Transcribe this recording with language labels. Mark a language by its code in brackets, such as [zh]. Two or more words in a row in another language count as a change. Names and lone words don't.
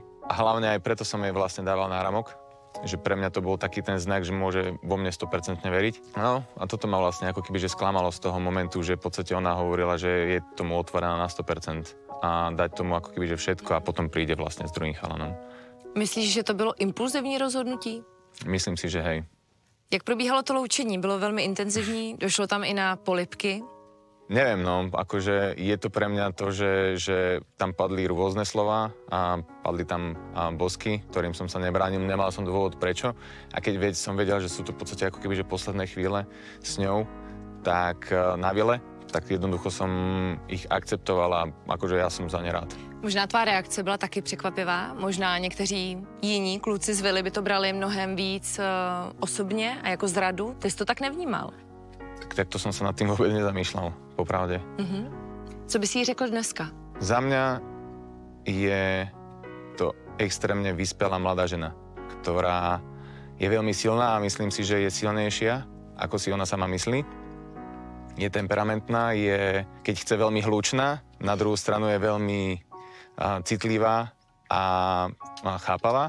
[sk] A hlavne aj preto som jej vlastne dával náramok, že pre mňa to bol taký ten znak, že môže vo mne 100% veriť. No a toto ma vlastne ako keby že sklamalo z toho momentu, že v podstate ona hovorila, že je tomu otvorená na 100% a dať tomu ako keby že všetko a potom príde vlastne s druhým chalanom. [cs] Myslíš, že to bylo impulzivní rozhodnutí? [sk] Myslím si, že hej. [cs] Jak probíhalo to loučení? Bylo velmi intenzivní? Došlo tam i na polibky? [sk] Neviem, no, akože je to pre mňa to, že tam padli rôzne slova a padli tam bosky, ktorým som sa nebránil, nemal som dôvod prečo. A keď som vedel, že sú to v podstate ako keby že posledné chvíle s ňou, tak na vile, tak jednoducho som ich akceptoval a akože ja som za ne rád. [cs] Možná tvá reakce byla taky překvapivá, možná někteří jiní kluci z vily by to brali mnohem víc osobně a jako zradu. Ty jsi to tak nevnímal? [sk] Tak to som sa nad tým vôbec nezamýšľal, popravde. [cs] Co bys jí řekl dneska? [sk] Za mňa je to extrémne vyspelá mladá žena, ktorá je veľmi silná a myslím si, že je silnejšia, ako si ona sama myslí. Je temperamentná, keď chce, veľmi hlučná, na druhú stranu je veľmi citlivá a chápavá.